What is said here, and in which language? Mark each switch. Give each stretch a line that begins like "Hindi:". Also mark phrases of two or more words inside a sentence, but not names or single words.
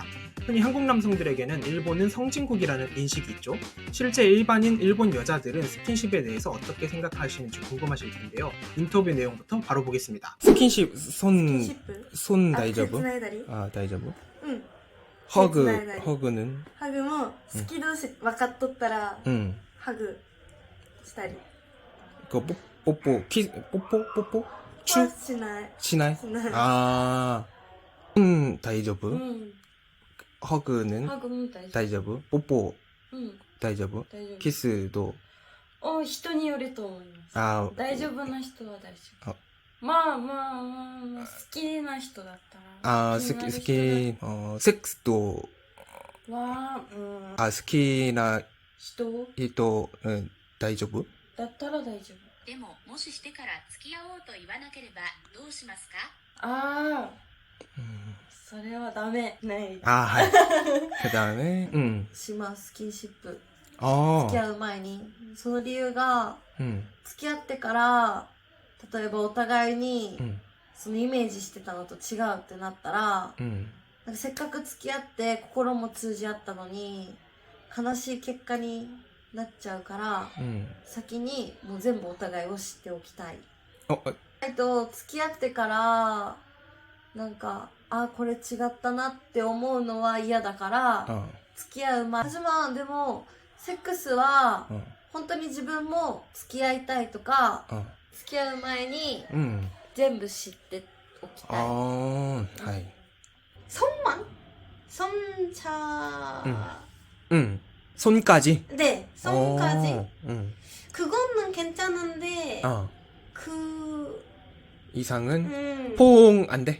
Korean: 흔히 한국 남성들에게는 일본은 성진국이라는 인식이 있죠. 실제 일반인 일본 여자들은 스킨십에 대해서 어떻게 생각하시는지 궁금하실 텐데요. 인터뷰 내용부터 바로 보겠습니다. 스킨십, 손
Japanese: 大丈夫？大丈夫?
Korean: 응. 허그는?
Japanese: ハグも好き同士分かっとったら、ハグしたり
Korean: 그 뽀뽀, 뽀뽀?
Japanese: はしない。 시나이? しない。 아, 다이저브?
Korean: 허그는?
Japanese: ハグも大丈
Korean: 다이저브? 뽀뽀
Japanese: 夫。うん、 다이저브? 大丈夫。
Korean: 키스도?
Japanese: 人によると思います。
Korean: 아,
Japanese: 大丈夫な人は大丈夫。あまあ、好きな人だったら。
Korean: 아,
Japanese: 気になる人
Korean: 스키, 섹스도,
Japanese: は、 아, 스키나 人 다이저브? だったら大丈夫。でも、もししてから付き合おうと言わなければどうしますか？ああ、それはダメ。ない。
Korean: 아, 하이. 그 다음에,
Japanese: しますスキンシップ
Korean: 어,
Japanese: 付き合う前にその理由が付き合ってから例えばお互いにそのイメージしてたのと違うってなったらなんかせっかく付き合って心も通じ合ったのに悲しい結果になっちゃうから先にもう全部お互いを知っておきたい。付き合ってからなんかこれ違ったなって思うのは嫌だから付き合う前私もでもセックスは本当に自分も付き合いたいとか付き合う前に全部知っておきたい。
Korean: 하이. 손만? 손차 손까지? 네, 손까지. 그거는 괜찮은데 그 이상은 포옹 안 돼?